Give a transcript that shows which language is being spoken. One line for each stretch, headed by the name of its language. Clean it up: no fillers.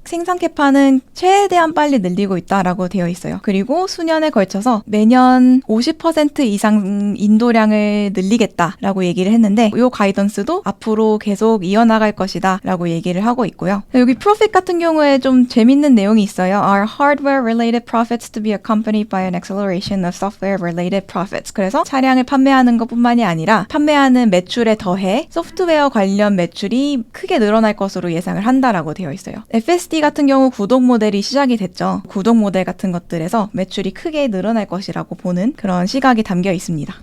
Korean: 생산 캐파는 최대한 빨리 늘리고 있다라고 되어 있어요. 그리고 수년에 걸쳐서 매년 50% 이상 인도량을 늘리겠다라고 얘기를 했는데 이 가이던스도 앞으로 계속 이어나갈 것이다 라고 얘기를 하고 있고요. 여기 프로핏 같은 경우에 좀 재밌는 내용이 있어요.
English: Are hardware-related profits to be accompanied by an acceleration of software-related profits.
Korean: 그래서 차량을 판매하는 것뿐만이 아니라 판매하는 매출에 더해 소프트웨어 관련 매출이 크게 늘어날 것으로 예상을 한다라고 되어 있어요. FSD 같은 경우 구독 모델이 시작이 됐죠. 구독 모델 같은 것들에서 매출이 크게 늘어날 것이라고 보는 그런 시각이 담겨 있습니다.